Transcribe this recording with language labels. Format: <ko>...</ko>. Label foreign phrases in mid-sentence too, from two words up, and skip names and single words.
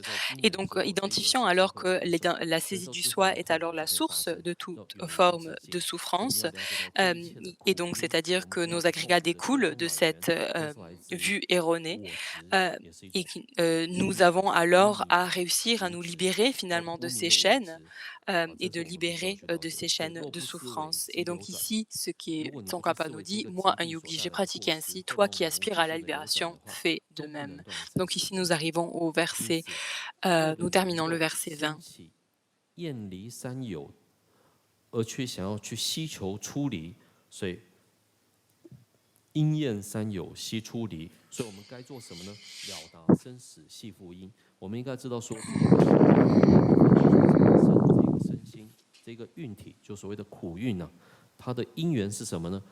<fr>Et donc, identifiant alors que la saisie du soi est alors la source de toute forme de souffrance, et donc c'est-à-dire que nos agrégats découlent de cette vue erronée, et nous avons alors à réussir à nous libérer finalement de ces chaînes et de libérer de ces chaînes de souffrance. Et donc ici, ce qui Tsongkhapa nous dit, moi un yogi, j'ai pratiqué ainsi, toi qui aspires à la libération, fais de même. Donc ici, nous arrivons au verset, nous terminons le verset 20.</fr> <zh>厌离三有，而却想要去希求出离，所以因厌三有悉出离。所以我们该做什么呢？了达生死系复因。我们应该知道说，这个身心，这个运体，就所谓的苦运呢、它的因缘是什么呢？</zh>